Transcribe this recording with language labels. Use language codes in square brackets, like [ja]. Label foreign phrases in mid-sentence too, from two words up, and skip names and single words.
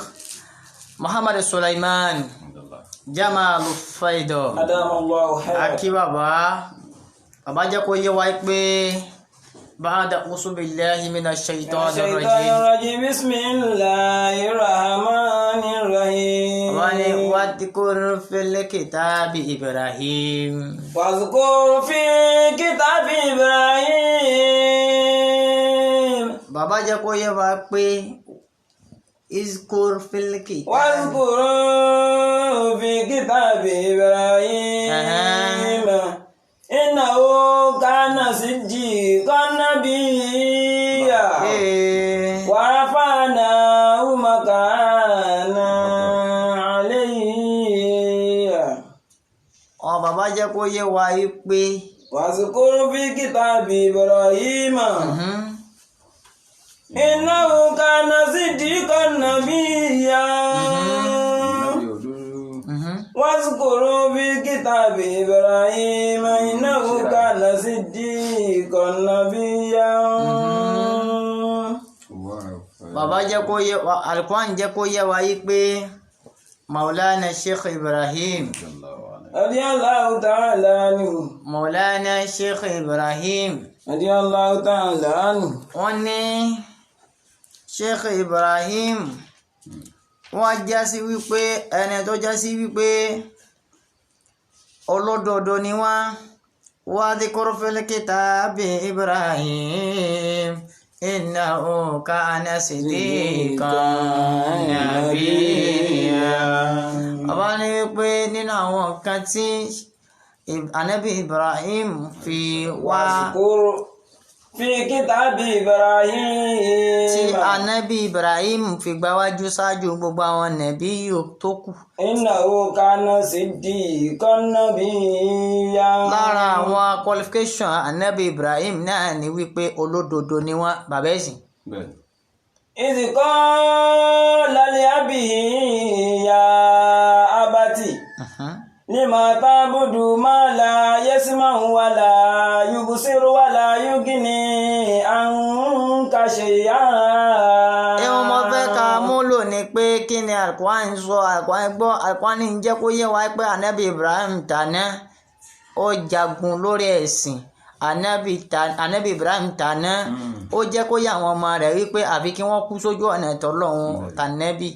[yo] Muhammad Sulaiman Jamalu Faido akí bàbá jẹ́ kó yé wa pé [ar] بعد أعوذ بالله من الشيطان الرجيم بسم الله الرحمن الرحيم واذكر في الكتاب إبراهيم واذكر في كتاب إبراهيم [yo] bàbá jẹ́ kó yé wa pé [ar] اذكر في الكتاب واذكر في كتاب إبراهيم إنه كان صديقا نبيا ورفعناه مكانا عليا. [yo] bàbá jẹ́ kó yé wa pé [ar] واذكر في كتاب إبراهيم إنه كان صديقا نبيا واذكروا في كتاب إبراهيم إنه كان صديقا نبيا. [yo] bàbá jẹ́ kó yé wa Al-Qur'an jẹ́ kó yé wa pé Mawlana Sheikh Ibrahim [ar] رضي الله تعالى عنه Mawlana Sheikh Ibrahim رضي الله تعالى عنه [yo] wọ́n ní Sheikh Ibrahim wọ́n jásí wípé ẹni tó jásí wípé olódodo ni wọ́n [ar] واذكر في الكتاب إبراهيم إنه كان صديقا نبيا. [yo] àbá ní wípé nínú àwọn nǹkan tí Ànábì Ibrahim fi wá [ar] في كتاب إبراهيم [yo] tí Ànábì Ibrahim fi gbáwájú ṣáájú gbogbo àwọn nàbí tó kù. [ar] إنه كان صديقا نبيا. [yo] lára àwọn qualification Ànábì Ibrahim náà ni wípé olódodo ni wọ́n bàbá ẹ̀sìn. [ar] إذ قال لأبيه يا أبت لم تعبد ما لا يسمع ولا يبصر ولا يغني عنك شيئا. [yo] ẹ̀wọ̀n mo fẹ́ ká múlò ní pé kí ni Al-Qur'an sọ Al-Qur'an gbọ́ Al-Qur'an ń jẹ́ kó yé wa pé Ànábì Ibrahim tàná ó jagun lórí ẹ̀sìn Ànábì Ibrahim tàná ó jẹ́ kó yé àwọn ọmọ rẹ̀ wípé àfi kí wọ́n kú sójú ọ̀nà t'Ọlọ́run tànẹ́bì.